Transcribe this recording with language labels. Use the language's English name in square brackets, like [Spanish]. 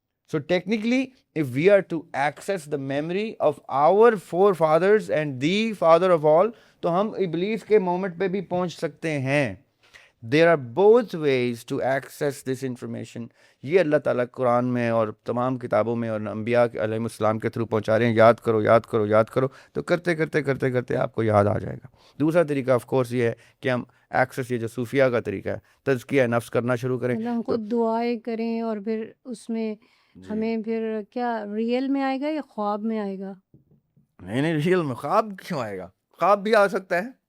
[English] So technically, if we are to access the memory of our forefathers and the father of all, [Urdu] تو ہم ابلیس کے moment پہ بھی پہنچ سکتے ہیں. [English] There are both ways to access this information. [Urdu] یہ اللہ تعالیٰ قرآن میں اور تمام کتابوں میں اور انبیاء علیہ السلام کے تھرو پہنچا رہے ہیں. یاد کرو یاد کرو یاد کرو، تو کرتے کرتے کرتے کرتے آپ کو یاد آ جائے گا. دوسرا طریقہ آف کورس یہ ہے کہ ہم ایکسیس، یہ جو صوفیہ کا طریقہ ہے، تزکیہ نفس کرنا شروع کریں. ہم خود دعائیں کریں اور پھر اس میں ہمیں پھر کیا ریئل میں آئے گا یا خواب میں آئے گا؟ نہیں ریئل میں. خواب کیوں آئے گا؟ خواب بھی آ سکتا ہے.